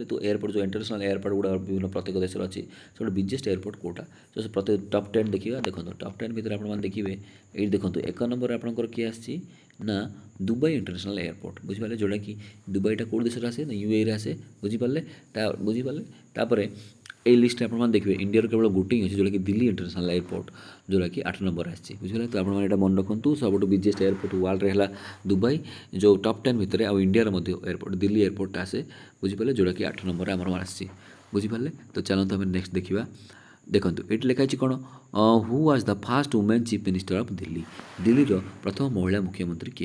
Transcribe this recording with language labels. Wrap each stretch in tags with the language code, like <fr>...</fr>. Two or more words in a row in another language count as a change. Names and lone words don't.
<or>ତ ଏୟାରପୋର୍ଟ ଯେଉଁ</or> <en>international airport</en> <or>ଗୁଡ଼ା ବିଭିନ୍ନ ପ୍ରତ୍ୟେକ ଦେଶରେ ଅଛି, ସବୁଠୁ</or> <en>biggest airport</en> <or>କେଉଁଟା, ତ ସେ ପ୍ରତ୍ୟେକ ଟପ୍ 10 ଦେଖିବା। ଦେଖନ୍ତୁ ଟପ୍ 10 ଭିତରେ ଆପଣମାନେ ଦେଖିବେ, ଏଇଠି ଦେଖନ୍ତୁ 1 ନମ୍ବରରେ ଆପଣଙ୍କର କିଏ ଆସିଛି ନା ଦୁବାଇ ଇଣ୍ଟରନ୍ୟାସନାଲ୍ ଏୟାରପୋର୍ଟ ବୁଝିପାରିଲେ, ଯେଉଁଟାକି ଦୁବାଇଟା କେଉଁ ଦେଶରେ ଆସେ ନା UAEରେ ଆସେ ବୁଝିପାରିଲେ। ବୁଝିପାରିଲେ। ତାପରେ</or> <bn>এই লিস্টে আপনার দেখবে ইন্ডিয়ার কেবল গোটেই আছে,</bn> <or>ଯେଉଁଟାକି ଦିଲ୍ଲୀ ଇଣ୍ଟରନ୍ୟାସନାଲ୍ ଏୟାରପୋର୍ଟ, ଯେଉଁଟାକି 8 ନମ୍ବରରେ ଆସିଛି ବୁଝିପାରିଲେ। ତ ଆପଣମାନେ ଏଇଟା ମନେ ରଖନ୍ତୁ, ସବୁଠୁ</or> <en>biggest airport</en> <or>ୱାର୍ଲଡ଼ରେ ହେଲା ଦୁବାଇ, ଯେଉଁ ଟପ୍ 10 ଭିତରେ। ଆଉ ଇଣ୍ଡିଆର ମଧ୍ୟ ଏୟାରପୋର୍ଟ ଦିଲ୍ଲୀ ଏୟାରପୋର୍ଟଟା ଆସେ ବୁଝିପାରିଲେ, ଯେଉଁଟାକି 8 ନମ୍ବରରେ ଆମର ଆସିଛି ବୁଝିପାରିଲେ। ତ ଚାଲନ୍ତୁ ଆମେ ନେକ୍ସଟ ଦେଖିବା। ଦେଖନ୍ତୁ ଏଇଠି ଲେଖା ହେଇଛି କ'ଣ,</or> <en>who was the first woman chief minister of Delhi,</en> <or>ଦିଲ୍ଲୀର ପ୍ରଥମ ମହିଳା ମୁଖ୍ୟମନ୍ତ୍ରୀ କିଏ।</or>